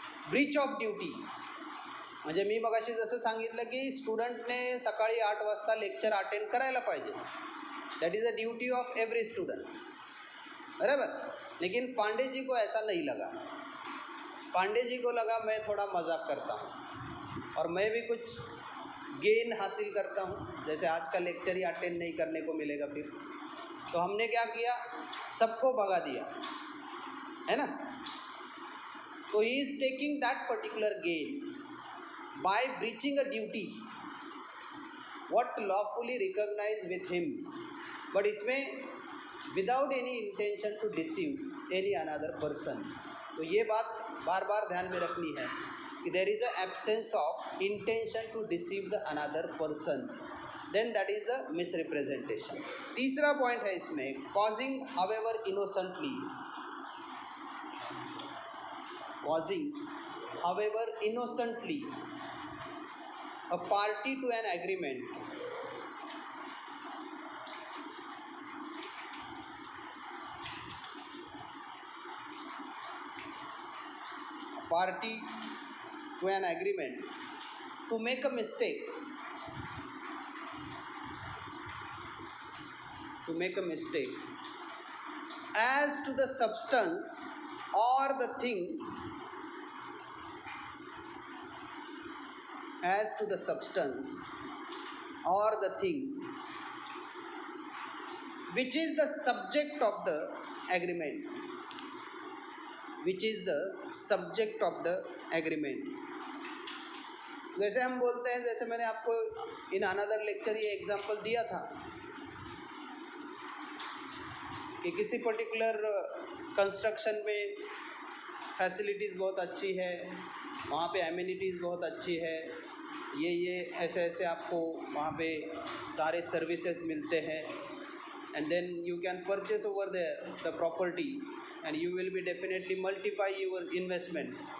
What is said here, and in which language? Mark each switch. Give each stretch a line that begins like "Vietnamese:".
Marathi: Breach of duty म्हणजे मी मगाशी जसं सांगितलं की स्टुडंटने सकाळी 8 वाजता लेक्चर अटेंड करायला पाहिजे.
English: That is a duty of every student, बराबर.
Hindi: लेकिन पांडे जी को ऐसा नहीं लगा. पांडे जी को लगा मैं थोड़ा मजाक करता हूँ और मैं भी कुछ गेन हासिल करता हूँ, जैसे आज का लेक्चर ही अटेंड नहीं करने को मिलेगा फिर. तो हमने क्या किया, सबको भगा दिया, है ना.
English: तो he is taking that particular gain by breaching a duty what lawfully recognize with him, but इसमें without any intention to deceive any another person.
Hindi: तो ये बात बार बार ध्यान में रखनी है कि
English: There is a absence of intention to deceive the another person, then that is the misrepresentation.
Hindi: तीसरा पॉइंट है इसमें,
English: Causing however innocently, causing however innocently a party to an agreement, a party to an agreement to make a mistake, to make a mistake as to the substance or the thing, as to the substance or the thing which is the subject of the agreement, which is the subject of the agreement.
Hindi: जैसे हम बोलते हैं, जैसे मैंने आपको
English: in another lecture
Hindi: ये example दिया था कि किसी पर्टिकुलर कंस्ट्रक्शन में फैसिलिटीज़ बहुत अच्छी है, वहाँ पे एमिनिटीज़ बहुत अच्छी है, ये ऐसे ऐसे आपको वहाँ पे सारे सर्विसेज मिलते हैं,
English: And then you can purchase over there the property and you will be definitely multiply your investment.